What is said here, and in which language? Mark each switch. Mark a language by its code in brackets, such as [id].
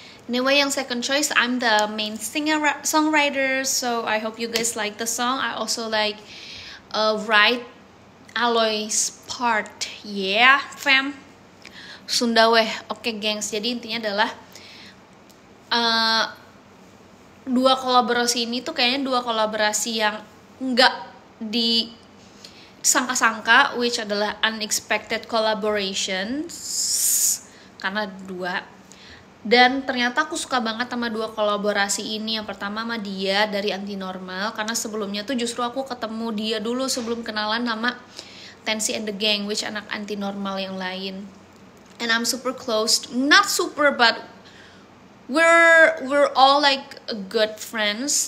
[en] Anyway, yang second choice, I'm the main songwriter, so I hope you guys like the song. I also like write Aloy's part. [id] Yeah, fam. Sunda weh. Oke, gengs. Jadi intinya adalah dua kolaborasi ini tuh kayaknya dua kolaborasi yang nggak disangka-sangka, which adalah [en] unexpected collaborations, [id] karena dua. Dan ternyata aku suka banget sama dua kolaborasi ini. Yang pertama sama dia dari Anti Normal, karena sebelumnya tuh justru aku ketemu dia dulu sebelum kenalan sama Tensi and the Gang, which anak Anti Normal yang lain. [en] And I'm super close, not super but we're all like good friends.